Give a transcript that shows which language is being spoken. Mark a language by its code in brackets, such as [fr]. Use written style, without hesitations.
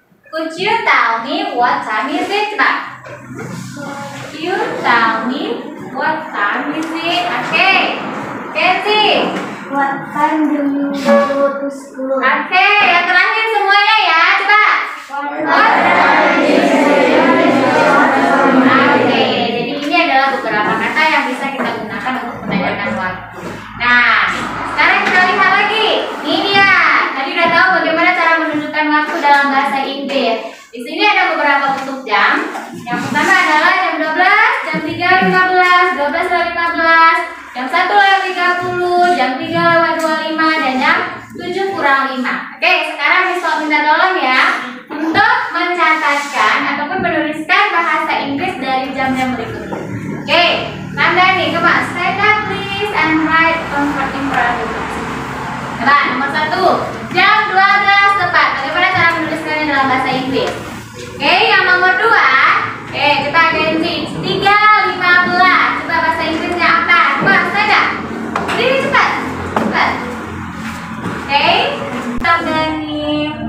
[en] Could you tell me what time is it? [id] Coba. [en] You tell me what time is it? Okay. Kenzi. What time do you go to school? [id] Okay, yang terakhir semuanya ya. Coba. Oke, jadi ini adalah beberapa kata yang bisa kita gunakan untuk menanyakan waktu. Nah, sekarang kita lihat lagi. Ini dia. Tadi udah tahu bagaimana cara menunjukkan waktu dalam bahasa Inggris. Di sini ada beberapa bentuk jam. Yang pertama adalah jam 12, jam 3.15, 12.15, jam 1.30, jam 3.25, dan jam 7.05. Oke, sekarang Miss minta tolong ya untuk mencatatkan ataupun menuliskan bahasa Inggris dari jam-jam berikut ini. [en] Oke, [id] tanda nih, coba [en] stand up please and write comforting paragraphs. [id] Coba nomor 1, jam 12 tepat. Bagaimana cara menuliskannya dalam bahasa Inggris? Oke, yang nomor 2, coba Kenzi, 3.15. Coba bahasa Inggrisnya apa? Coba [en] stand up. [id] Ini cepat, cepat. Oke, tanda nih.